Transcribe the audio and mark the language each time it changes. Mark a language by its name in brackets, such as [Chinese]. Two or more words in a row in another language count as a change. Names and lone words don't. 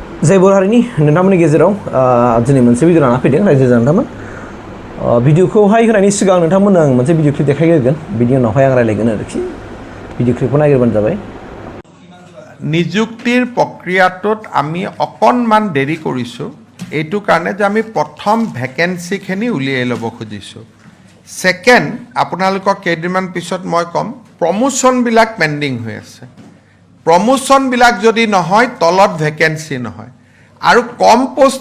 [Bodo] जाय बर' हारिनि नोंथांमोननि गेजेराव दिनै मोनसे भिडिअ लाना फैदों रायजो नोंथांमोन भिडिअखौहाय होनायनि सिगां नोंथांमोननो आं मोनसे भिडिअ क्लिप देखायग्रोगोन बिनि उनावहाय आं रायलायगोन आरोखि भिडिअ क्लिपखौ नायग्रोबानो जाबाय [Assamese] নিযুক্তিৰ প্ৰক্ৰিয়াটোত আমি অকণমান দেৰি কৰিছোঁ এইটো কাৰণে যে আমি প্ৰথম ভেকেন্সিখিনি উলিয়াই ল'ব খুজিছোঁ সেকেন্ড আপোনালোকক কেইদিনমান পিছত মই ক'ম প্ৰমোশ্যনবিলাক পেণ্ডিং হৈ আছে প্ৰমোশ্যনবিলাক যদি নহয় তলত ভেকেন্সি নহয় আৰু কম পোষ্ট